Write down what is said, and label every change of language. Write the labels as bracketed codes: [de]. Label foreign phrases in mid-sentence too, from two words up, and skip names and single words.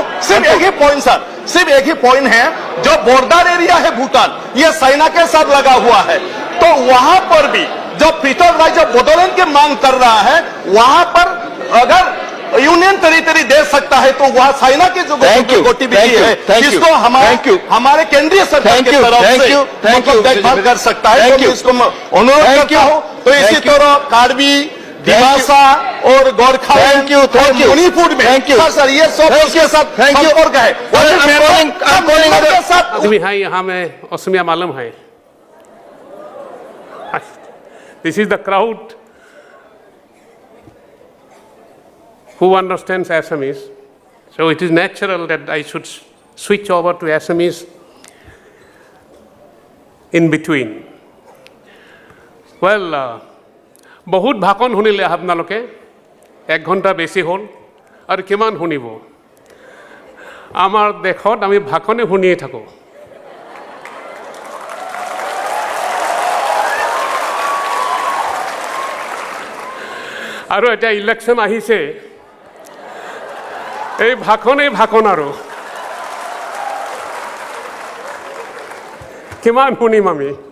[hi] सिर्फ एक ही पॉइंट सर, सिर्फ एक ही पॉइंट है, जो [en] border area [hi] है भूटान ये चाइना के साथ लगा हुआ है, तो वहां पर भी जो पृथक राज्य बोडोलैंड की मांग कर रहा है वहां पर अगर [en] union territory [hi] दे सकता है तो वहां चाइना की जो गतिविधि है इसको हमारे केंद्रीय सरकार की तरफ से मतलब देखभाल कर सकता है। तो इसको अनुरोध करता हूं। तो इसी तरह कार्बी, दिमासा और गोरखालैंड और मणिपुर में सर ये सब उसके साथ संपर्क है। यहाँ में असमिया मालूम है। [en] This is the crowd who understands Assamese. So it is natural that I should switch over to Assamese in between. Well, [hi] बहुत भाषण [as] শুনিলে আপোনালোকে 1 ঘণ্টা বেছি হ'ল আৰু কিমান শুনিব। আমাৰ দেশত আমি ভাষণে শুনিয়ে থাকোঁ। আৰু এতিয়া ইলেকশ্যন আহিছে, এই ভাষণ আৰু কিমান শুনিম আমি।